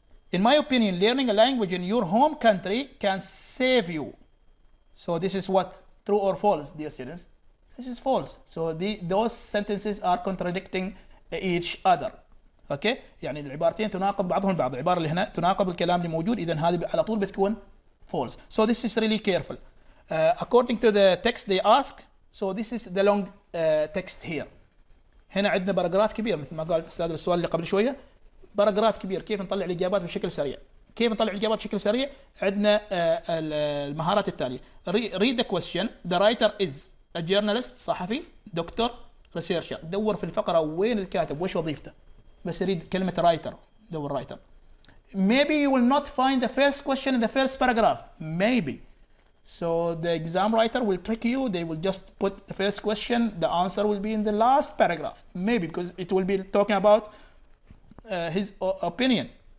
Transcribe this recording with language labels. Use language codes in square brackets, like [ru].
[en] In my opinion, learning a language in your home country can save you. So this is what? True or false, dear students? This is false. So those sentences are contradicting each other. [ar] اوكي، يعني العبارتين تناقض بعضهم البعض، العباره اللي هنا تناقض الكلام اللي موجود، اذا هذه على طول بتكون false. [en] So this is really careful. According to the text they ask, so this is the long text here. [ar] هنا عندنا باراجراف كبير مثل ما قال الاستاذ السؤال اللي قبل شويه، باراجراف كبير. كيف نطلع الاجابات بشكل سريع؟ كيف نطلع الاجابات بشكل سريع؟ عندنا المهارات التاليه. [en] Read the question. The writer is a journalist، [ar] صحفي، دكتور، [en] researcher. [ar] دور في الفقره وين الكاتب وايش وظيفته. بس يريد كلمة writer، دور writer. [en] Maybe you will not find the first question in the first paragraph. Maybe. So the exam writer will trick you. They will just put the first question. The answer will be in the last paragraph. Maybe because it will be talking about his opinion.